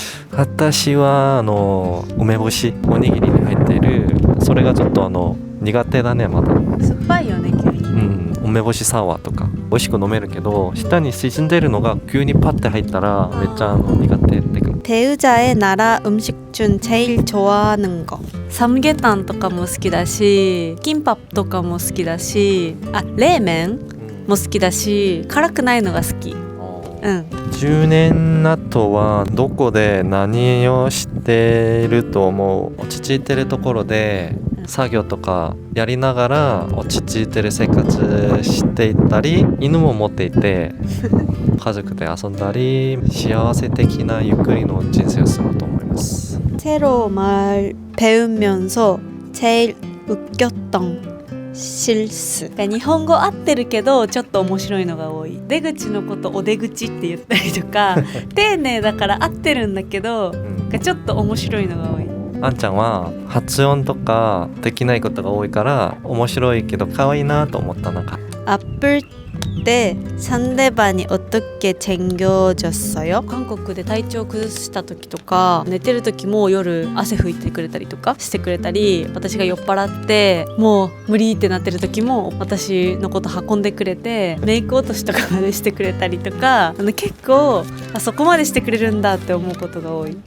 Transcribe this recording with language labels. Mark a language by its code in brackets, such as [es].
[ja] 私は梅干しおにぎりに入っている、それがちょっと苦手だね。まだ酸っぱいよね急に。梅干しサワーとか美味しく飲めるけど、下に沈んでるのが急にパッて入ったらめっちゃ苦手ってくる。 [ko] 배우자의 나라 음식 중 제일 좋아하는 거. [ja] 삼계탕 とかも好きだし、김밥 とかも好きだし、冷麺も好きだし、辛くないのが好き。 10年後はどこで何をしてると思う？落ち着いてるところで作業とかやりながら落ち着いてる生活していったり、犬も持っていて家族で遊んだり、幸せ的なゆっくりの人生を過ごすと思います。 [ko] 새로 말 배우면서 제일 웃겼던 실수. [ja] 日本語合ってるけどちょっと面白いのが多い。出口のことお出口って言ったりとか丁寧だから合ってるんだけど、ちょっと面白いのが多い。あんちゃんは発音とかできないことが多いから面白いけど可愛いなと思った。なんか [ko] 아플 때 상대방이 어떻게 챙겨줬어요? [ja] 韓国で体調崩した時とか、寝てる時も夜汗拭いてくれたりとかしてくれたり、私が酔っ払ってもう無理ってなってる時も私のこと運んでくれて、メイク落としとかまでしてくれたりとか、結構そこまでしてくれるんだって思うことが多い。